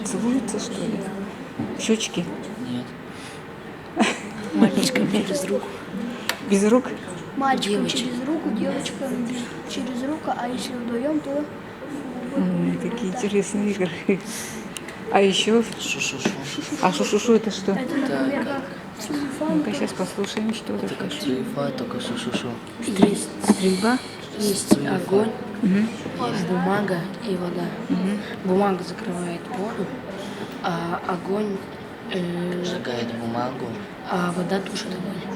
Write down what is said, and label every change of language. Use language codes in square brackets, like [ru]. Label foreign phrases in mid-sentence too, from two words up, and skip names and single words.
[ru] Целуются, что ли? Щечки? нет. Мальчиком через руку. Без рук? Мальчиком через руку, девочкам через руку, а если вдвоем, то... Такие интересные игры. А еще? Шу-шу-шу. А шу-шу-шу это что? Это, например, как Ну-ка сейчас послушаем, что это. Как цуефа, только шу-шу-шу. Стрельба? Есть огонь, бумага и вода. Бумага закрывает воду, а огонь сжигает бумагу, а вода тушит огонь.